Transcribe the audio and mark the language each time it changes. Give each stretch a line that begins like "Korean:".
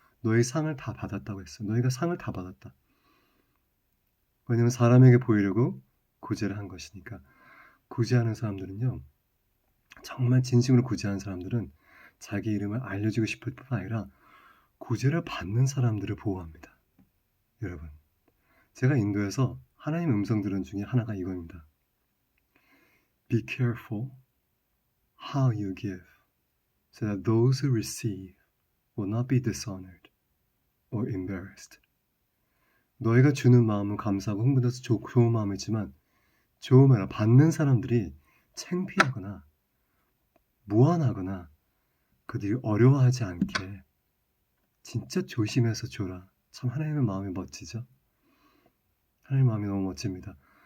Korean: 너희 상을 다 받았다고 했어. 너희가 상을 다 받았다. 왜냐면 사람에게 보이려고 구제를 한 것이니까. 구제하는 사람들은요, 정말 진심으로 구제하는 사람들은 자기 이름을 알려주고 싶을 뿐 아니라 구제를 받는 사람들을 보호합니다. 여러분, 제가 인도에서 하나님의 음성 들은 중에 하나가 이겁니다.
English: Be careful how you give, so that those who receive will not be dishonored or embarrassed.
Korean: 너희가 주는 마음은 감사하고 흥분해서 좋은 마음이지만 좋은 마음을 받는 사람들이 창피하거나 무안하거나 그들이 어려워하지 않게 진짜 조심해서 줘라. 참 하나님의 마음이 멋지죠. 하나님의 마음이 너무 멋집니다.